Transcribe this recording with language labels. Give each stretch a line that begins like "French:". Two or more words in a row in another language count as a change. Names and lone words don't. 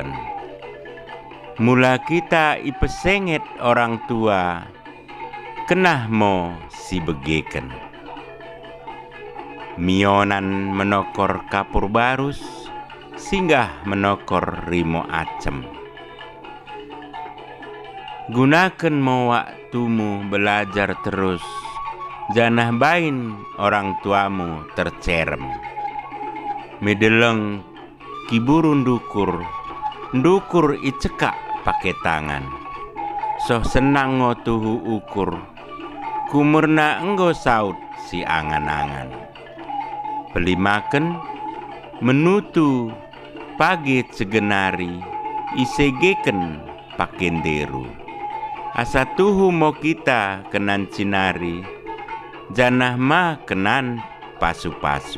Batak Karo: Mula kita ipesenget
Indonesian: orang tua,
Batak Karo: kenah mo si begeken. Mionan menokor kapur barus, singgah menokor rimo acem.
Indonesian: Gunakan mo waktumu belajar terus,
Batak Karo: janah bain
Indonesian: orang tuamu
Batak Karo: tercerem. Medeleng kiburun dukur icekak pakai tangan. Soh senang ngotuhu ukur, kumurna enggo saut si angan-angan. Pelimaken menutu pagi segenari isegeken pakenderu. Asa tuhu mo kita kenan cinari, janah ma kenan pasu-pasu.